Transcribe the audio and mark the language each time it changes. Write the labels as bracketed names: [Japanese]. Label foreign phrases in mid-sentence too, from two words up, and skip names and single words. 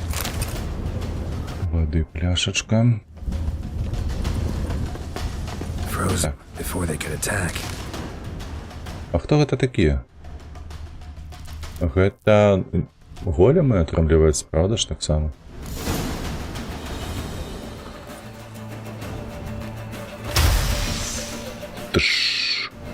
[Belarusian] Воды пляшечка. [English] frozen before they could attack. [Belarusian] А хто гэта такія? Гэта големы атрымліваецца, правда ж таксама? Тш.